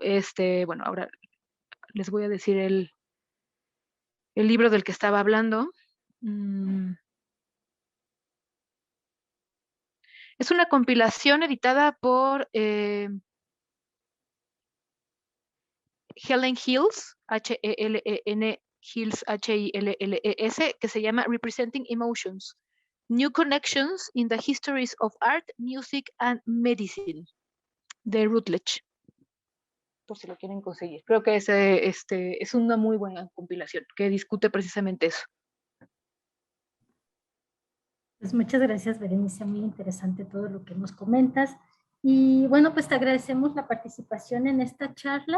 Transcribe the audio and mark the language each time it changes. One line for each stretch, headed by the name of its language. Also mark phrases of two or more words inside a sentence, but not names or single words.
Spanish: Bueno, ahora les voy a decir el libro del que estaba hablando. Es una compilación editada por Helen Hills, H-E-L-E-N, Hills, H-I-L-L-E-S, que se llama Representing Emotions, New Connections in the Histories of Art, Music and Medicine, de Routledge, por si lo quieren conseguir. Creo que es una muy buena compilación que discute precisamente eso. Pues muchas gracias, Berenice, muy interesante todo lo que nos comentas. Y bueno, pues te agradecemos la participación en esta charla.